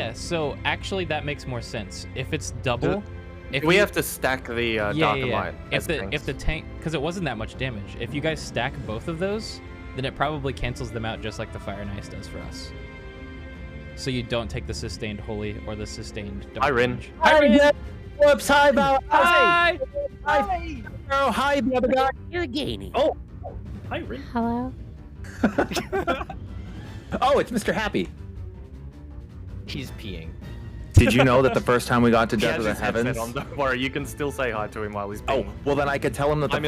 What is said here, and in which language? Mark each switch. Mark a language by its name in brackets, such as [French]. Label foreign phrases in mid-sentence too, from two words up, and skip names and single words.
[English] Yeah, so actually that makes more sense. If it's double, if we you- have to stack the dark and light. If as the things. tank, because it wasn't that much damage. If you guys stack both of those, then it probably cancels them out just like the fire and ice does for us. so you don't take the sustained holy or the sustained. Hi, Rin. damage. Hi, Rin. Whoops, hi, Val. Hi. Hi. Oh, hi, the other guy. You're gaining. Oh, hi, Rin. Hello. Oh, it's Mr. Happy. He's peeing. Did you know that the first time we got to He Death has of the his headset Heavens? on, don't worry, you can still say hi to him while he's Oh, being... well then I could tell him that Hi,